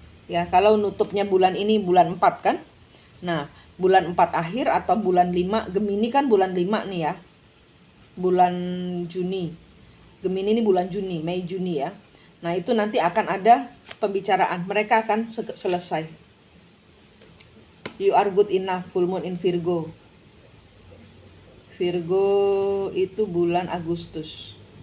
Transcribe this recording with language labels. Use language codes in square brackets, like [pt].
[id] Ya, kalau nutupnya bulan ini bulan 4 kan? Nah, bulan 4 akhir atau bulan 5, Gemini kan bulan 5 nih ya. Bulan Juni. Gemini ini bulan Juni, Mei Juni ya. Nah, itu nanti akan ada pembicaraan. Mereka akan selesai. [en] You are good enough, full moon in Virgo. [id] Virgo itu bulan Agustus.